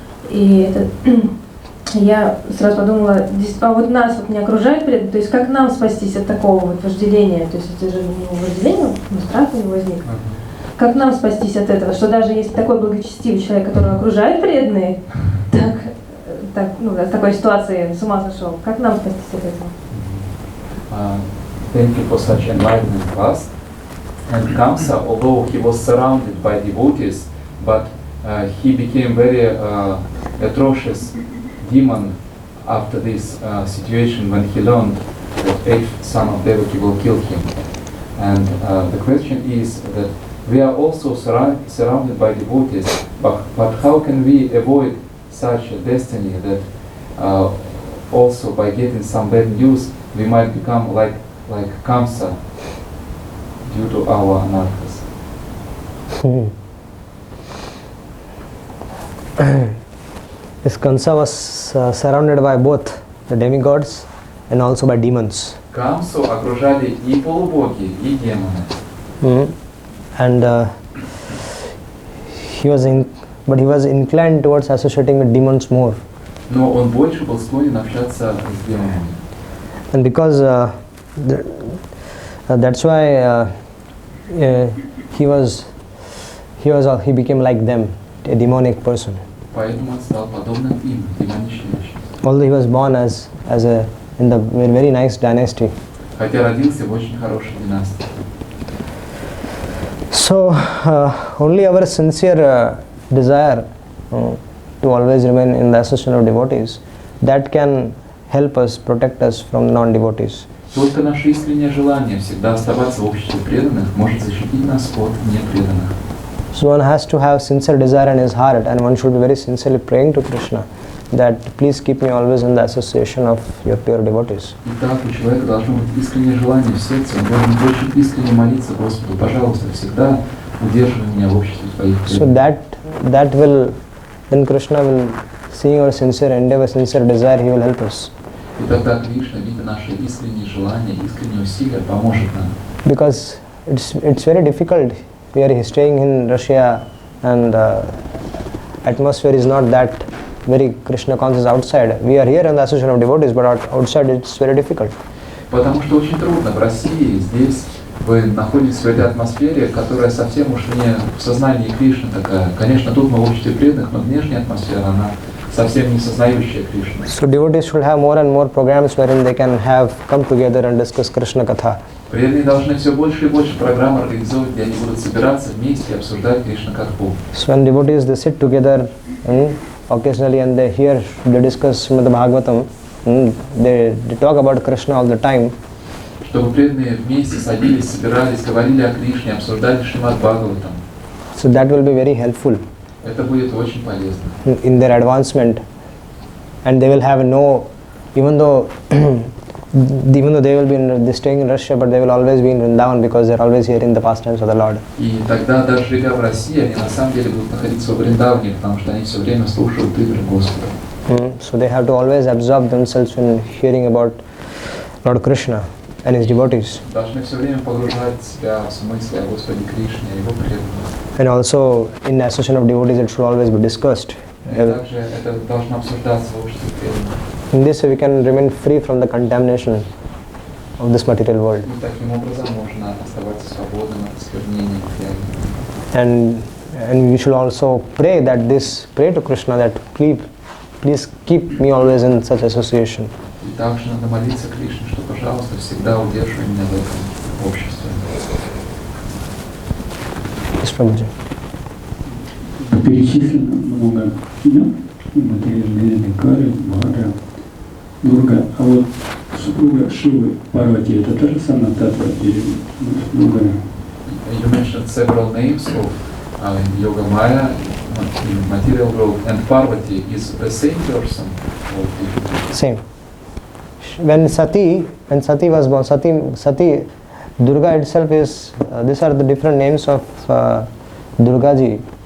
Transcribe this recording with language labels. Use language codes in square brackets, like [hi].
[ru] И я сразу подумала, а вот нас вот не окружает преданные, то есть как нам спастись от такого вот вожделения, то есть это же вожделение, страх у него возник. Как нам спастись от этого, что даже если такой благочестивый человек, который окружает преданные, в такой ситуации с ума сошел, как нам спастись от этого? [en] Thank you for such enlightening class. And Kamsa, although he was surrounded by devotees, but he became very atrocious demon after this situation when he learned that 8th son of Devaki will kill him. And the question is that we are also surrounded by devotees, but how can we avoid such a destiny that also by getting some bad news we might become like Kamsa due to our anarthas? This Kamsa was surrounded by both the demigods and also by demons. [ru] Камсу окружали и полубоги, и демоны. [en] And he was inclined towards associating with demons more. [ru] Но он больше был склонен общаться с демонами. [en] And because that's why he became like them, a demonic person. [ru] Поэтому он стал подобным им, демоничным. [en] Although he was born in the very nice dynasty. [ru] Хотя родился в очень хорошей династии. [en] So only our sincere desire to always remain in the association of devotees, that can help us, protect us from non-devotees. [ru] Только наше искреннее желание всегда оставаться в обществе преданных может защитить нас от непреданных. [en] So one has to have sincere desire in his heart, and one should be very sincerely praying to Krishna that please keep me always in the association of your pure devotees. [ru] Итак, у человека должно быть искреннее желание в сердце, он должен очень искренне молиться Господу, пожалуйста, всегда удерживай меня в обществе твоих преданных. [en] So that will, then Krishna will, seeing our sincere endeavor, sincere desire, he will help us. [ru] И тогда Кришна, видя наши искренние желания, искренние усилия, поможет нам. [en] Because it's very difficult. We are staying in Russia, and atmosphere is not that very Krishna conscious outside. We are here in the association of devotees, but outside it's very difficult. [ru] Потому что очень трудно в России, здесь вы находитесь в этой атмосфере, которая совсем уж не в сознании Кришны такая. Конечно, тут мы в обществе преданных, но внешняя атмосфера, она совсем не сознающая Кришну. [en] So devotees should have more and more programs wherein they can have come together and discuss Krishna Katha. [ru] Преданные должны все больше и больше программ организовывать, где они будут собираться вместе и обсуждать Кришна Катху. [en] So when devotees they sit together occasionally and they discuss Srimad Bhagavatam, they talk about Krishna all the time. [ru] Чтобы преданные вместе садились, собирались, говорили о Кришне, обсуждали Шримад Бхагаватам. [en] So that will be very helpful. [ru] Это будет очень полезно. [en] In their advancement, and they will have even though they will be staying in Russia, but they will always be in Vrindavan because they are always hearing the pastimes of the Lord. [ru] И тогда, даже живя в России, они на самом деле будут находиться в Вриндаване, потому что они все время слушают игры Господа. [en] So they have to always absorb themselves in hearing about Lord Krishna and his devotees. [ru] Должны все время погружать себя в смысле о Господе Кришне, о Его преданных. [en] And also in association of devotees it should always be discussed. [ru] И также это должно обсуждаться в обществе преданных. [en] In this way we can remain free from the contamination of this material world. [ru] И таким образом можно оставаться свободным от осквернения материального. [en] And we should also pray to Krishna that please keep me always in such association. [ru] И также надо молиться Кришне, что, пожалуйста, всегда удерживай меня в этом обществе. [en] Yes, Prabhuji. [ru] Перечислено много имен, материальные Кали, Бхадра, Дурга, а вот супруга Шивы, Парвати, это та же самая татва или другая? [en] You mentioned several names of Yoga Maya, material world, and Parvati. Is the same person? Same. When Sati was born, Sati, Durga itself is, these are the different names of Durgaji.